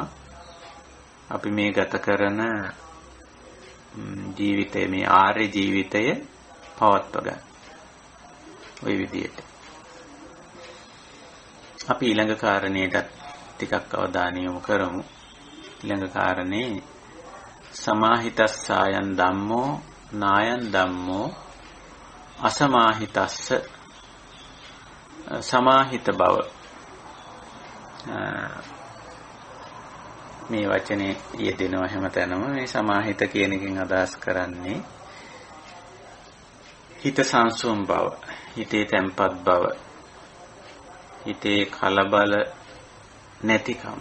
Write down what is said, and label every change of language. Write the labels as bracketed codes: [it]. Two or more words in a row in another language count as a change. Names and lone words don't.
[si] අපි මේ ගත කරන ජීවිතයේ මේ ආර්ය ජීවිතය පවත්වා ගන්න. ওই විදිහට. අපි ඊළඟ කාරණේට ටිකක් අවධානය යොමු කරමු. ඊළඟ කාරණේ [pi] සමාහිතස්සායන් ධම්මෝ නායන් ධම්මෝ අසමාහිතස්ස. [si] සමාහිත බව මේ වචනේ යෙදෙනවා හැමතැනම. මේ සමාහිත කියන එකෙන් අදහස් කරන්නේ හිත සංසුන් බව, හිතේ තැම්පත් බව, හිතේ කලබල නැතිකම.